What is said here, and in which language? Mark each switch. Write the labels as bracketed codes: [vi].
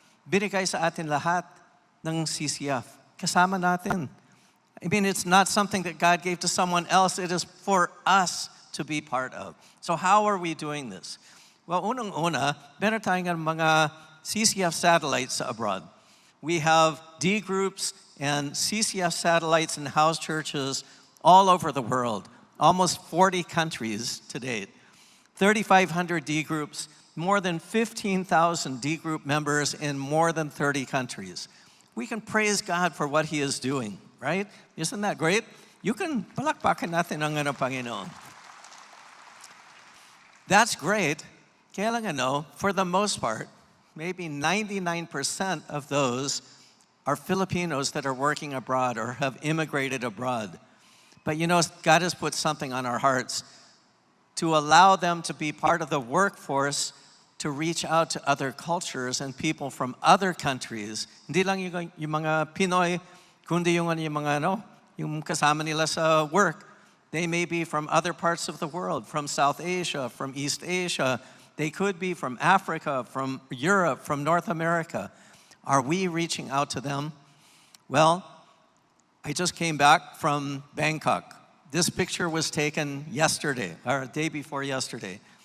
[tl] Binigay sa atin lahat ng CCF. Kasama natin. [en] I mean, it's not something that God gave to someone else. It is for us to be part of. So how are we doing this? Well, unang-una, meron tayong mga CCF satellites abroad. We have D groups and CCF satellites and house churches all over the world, almost 40 countries to date. 3,500 D groups, more than 15,000 D group members in more than 30 countries. We can praise God for what He is doing, right? Isn't that great? [tl] You can palakpakan natin ang Panginoon. [en] That's great. Kaya lang for the most part, maybe 99% of those are Filipinos that are working abroad or have immigrated abroad. But God has put something on our hearts to allow them to be part of the workforce to reach out to other cultures and people from other countries. [tl] Hindi lang yung mga Pinoy, kundi yung mga yung kasama nila sa work. [en] They may be from other parts of the world, from South Asia, from East Asia. They could be from Africa, from Europe, from North America. Are we reaching out to them? Well, I just came back from Bangkok. This picture was taken yesterday, or day before yesterday.